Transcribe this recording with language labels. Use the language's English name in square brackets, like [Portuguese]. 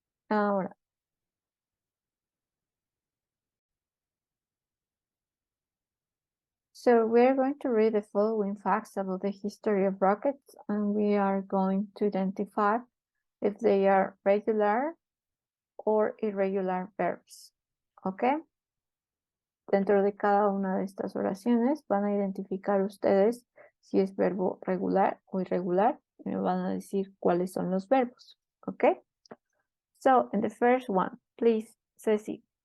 [English] Ahora, so we're going to read the following facts about the history of rockets, and we are going to identify if they are regular or irregular verbs, ¿ok? [Spanish] Dentro de cada una de estas oraciones van a identificar ustedes si es verbo regular o irregular y me van a decir cuáles son los verbos, ¿ok? [English] So, in the first one, please, Ceci.